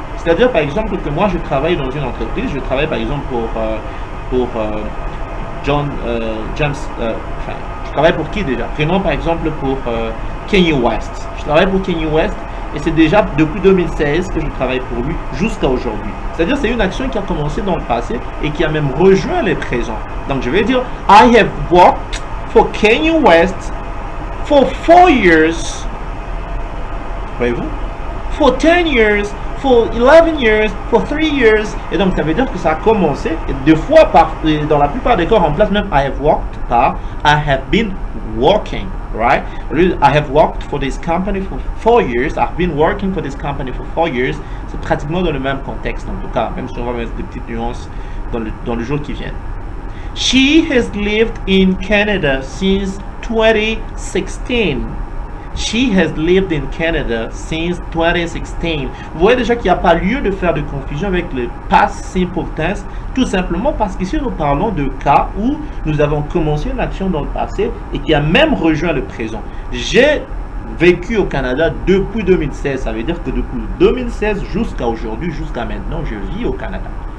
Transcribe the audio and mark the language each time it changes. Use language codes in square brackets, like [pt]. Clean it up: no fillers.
[fr] C'est-à-dire, par exemple, que moi, je travaille dans une entreprise, je travaille, par exemple, pour James, enfin, je travaille pour qui déjà? Prenons, par exemple, pour Kanye West. Je travaille pour Kanye West et c'est déjà depuis 2016 que je travaille pour lui jusqu'à aujourd'hui. C'est-à-dire, c'est une action qui a commencé dans le passé et qui a même rejoint le présent. Donc, je vais dire, [en] I have worked for Kanye West for 4 years, [fr] voyez-vous, [en] for 10 years, for 11 years, for 3 years. [fr] Et donc ça veut dire que ça a commencé et deux fois dans la plupart des cas on remplace même [en] I have worked [fr] par [en] I have been working, right? I have worked for this company for 4 years. I've been working for this company for 4 years. [fr] C'est pratiquement dans le même contexte en tout cas, même si on va mettre des petites nuances dans le jour qui vient. [en] She has lived in Canada since 2016. She has lived in Canada since 2016. [fr] Vous voyez déjà qu'il n'y a pas lieu de faire de confusion avec le past simple tense, tout simplement parce qu'ici nous parlons de cas où nous avons commencé une action dans le passé et qui a même rejoint le présent. J'ai vécu au Canada depuis 2016. Ça veut dire que depuis 2016 jusqu'à aujourd'hui, jusqu'à maintenant, je vis au Canada.